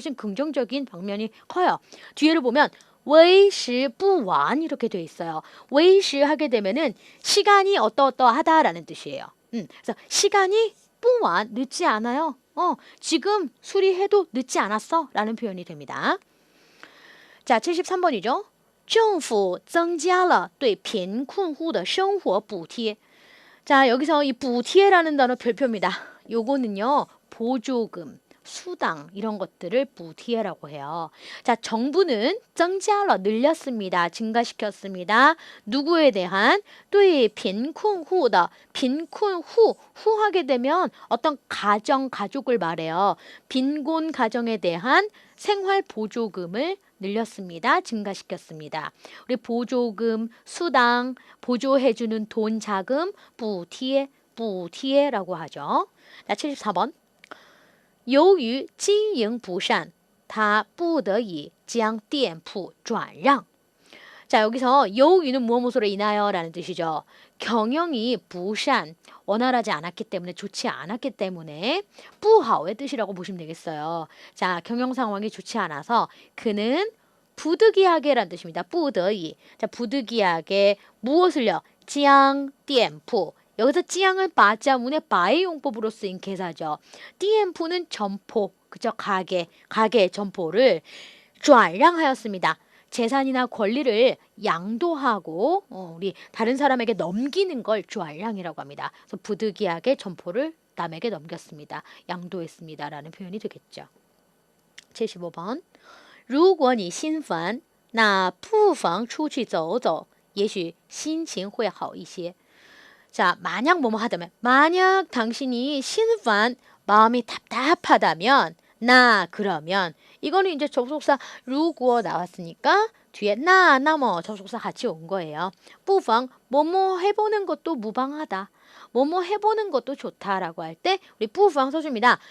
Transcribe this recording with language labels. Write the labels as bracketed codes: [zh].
[ko] 훨씬 긍정적인 방면이 커요. 뒤에를 보면 [zh] 为时不晚 [ko] 이렇게 돼 있어요. 为时 하게 되면은 시간이 어떠어떠하다라는 뜻이에요. 그래서 시간이 [zh] 不晚 [ko] 늦지 않아요. 지금 수리해도 늦지 않았어 라는 표현이 됩니다. 자, 73번이죠. [zh] 政府增加了对贫困户的生活补贴. [ko] 자, 여기서 이补贴라는 단어 별표입니다. 요거는요. 보조금, 수당 이런 것들을补贴라고 해요. 자, 정부는 [zh] 增加了 [ko] 늘렸습니다. 증가시켰습니다. 누구에 대한 [zh] 对贫困户的 [ko] 贫困후 하게 되면 어떤 가정, 가족을 말해요. 빈곤 가정에 대한 생활 보조금을 늘렸습니다. 증가시켰습니다. 우리 보조금, 수당, 보조해주는 돈, 자금, 补贴, 补贴라고 하죠. 자, 74번. [zh] 由于经营不善他不得已将店铺转让. [ko] 자, 여기서 由于는 무엇으로 인하여 라는 뜻이죠. 경영이 不善, 원활하지 않았기 때문에 좋지 않았기 때문에 [zh] 不好 [ko] 의 뜻이라고 보시면 되겠어요. 자, 경영 상황이 좋지 않아서 그는 부득이하게라는 뜻입니다. [zh] 不得已. [ko] 자, 부득이하게 무엇을요? [zh] 将店铺. [ko] 여기서 찌양은 바자문의 바의 용법으로 쓰인 개사죠. 띠엠프는 점포, 그죠? 가게 점포를 转让하였습니다. 재산이나 권리를 양도하고 우리 다른 사람에게 넘기는 걸 转让이라고 합니다. 그래서 부득이하게 점포를 남에게 넘겼습니다. 양도했습니다. 라는 표현이 되겠죠. 75번. [zh] 如果你心烦那不妨出去走走也许心情会好一些. [ko] 자, 만약 뭐뭐 하다면 만약 당신이 신판 마음이 답답하다면 그러면 이거는 이제 접속사 如果 나왔으니까 뒤에 나뭐 접속사 같이 온 거예요. 不妨 뭐뭐 해보는 것도 무방하다. 뭐뭐 해보는 것도 좋다라고 할 때 우리 不妨 써줍니다.